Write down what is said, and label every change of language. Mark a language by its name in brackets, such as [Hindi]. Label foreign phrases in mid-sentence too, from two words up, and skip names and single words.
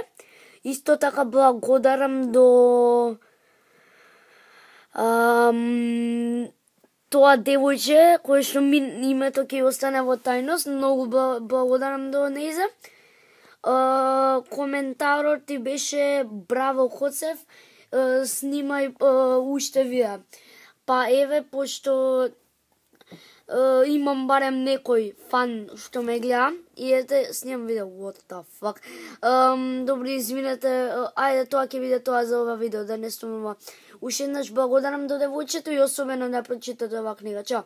[Macedonian] Исто така благодарам до тоа девојче кое што името ќе остане во тајност, многу благодарам до нејзе. Коментарот ти беше браво Коцев, снимај уште видеа. Па еве, пошто имам барем некој фан што ме гледа и ете снимам видео. [English] What the fuck. [Macedonian] Добри, извинете, ајде тоа ќе биде тоа за ова видео, да не сумува. Уште еднаш благодарам до девојчето и особено да прочитате оваа книга. Чао.